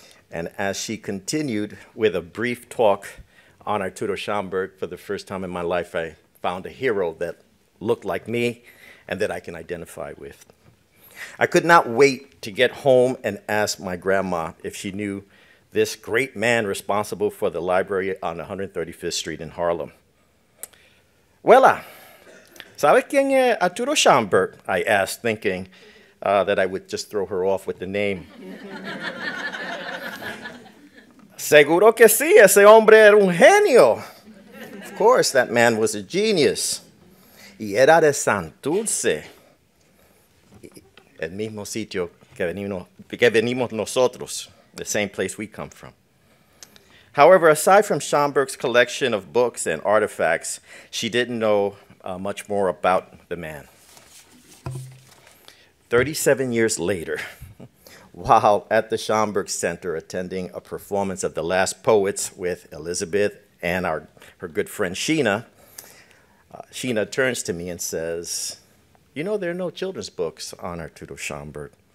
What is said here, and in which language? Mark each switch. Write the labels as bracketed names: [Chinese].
[English] And as she continued with a brief talk on our tutor Schomburg, for the first time in my life, I found a hero that looked like me and that I can identify with. I could not wait to get home and ask my grandma if she knew this great man responsible for the library on 135th Street in Harlem. [Spanish] Well, ¿sabes quién es Arturo Schomburg? [English] I asked, thinking that I would just throw her off with the name. [Spanish] Seguro que sí, ese hombre era un genio. [English] Of course, that man was a genius. [Spanish] Y era de Santurce, el mismo sitio que venimos nosotros, [English] the same place we come from. However, aside from Schomburg's collection of books and artifacts, she didn't know much more about the man. 37 years later, while at the Schomburg Center attending a performance of The Last Poets with Elizabeth and her good friend Sheena, Sheena turns to me and says, "You know, there are no children's books on Arturo Schomburg.